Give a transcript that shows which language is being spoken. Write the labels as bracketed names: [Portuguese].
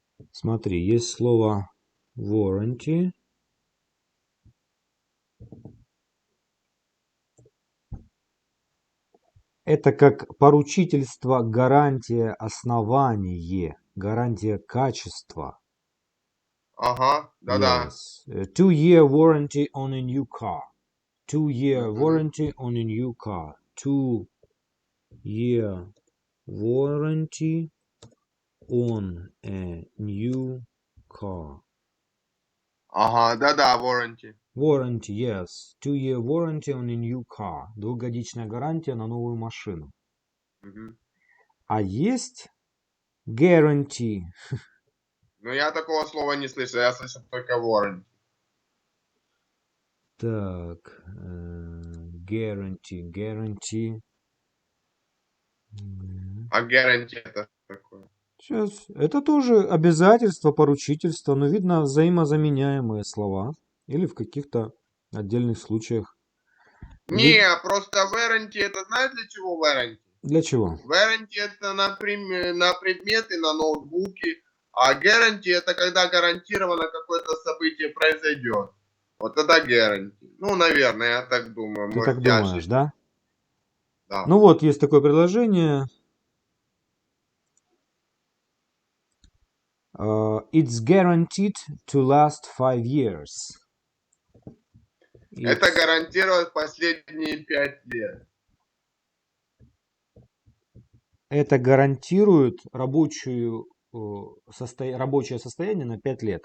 [Russian] Смотри, есть слово warranty. Это как поручительство, гарантия, основание, гарантия качества. Ага, да-да. [English] Yes. 2-year warranty on a new car. 2-year warranty on a new car. 2-year warranty on a new car. [Russian] Ага, да-да, warranty. [English] Warranty, yes. 2-year warranty on a new car. [Russian] Двухгодичная гарантия на новую машину. Мгм. А есть guarantee. Но я такого слова не слышал, я слышал только warranty. Так, guarantee. А guarantee это что такое? Сейчас. Это тоже обязательство, поручительство, но видно взаимозаменяемые слова. Или в каких-то отдельных случаях. Не, просто warranty это знаешь для чего warranty? Для чего? Warranty это на предметы, на ноутбуки, а guarantee это когда гарантированно какое-то событие произойдет. Вот тогда guarantee. Ну, наверное, я так думаю. Ты так Может, я думаешь, ошибся. да? Да. Ну вот, есть такое предложение. [English] It's guaranteed to last 5 years. [Russian] Это гарантирует последние 5 лет. Это гарантирует рабочее состояние на 5 лет.